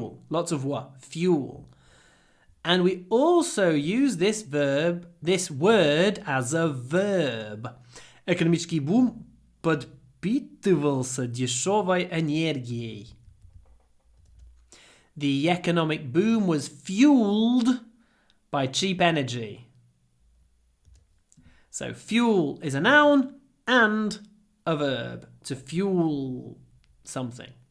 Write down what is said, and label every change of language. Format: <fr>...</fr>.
<en>Lots of w. Fuel. And we also use this word as a verb.</en> <ru>Экономический бум подпитывался дешевой энергией.</ru> <en>The economic boom was fueled by cheap energy. So fuel is a noun and a verb. To fuel something.</en>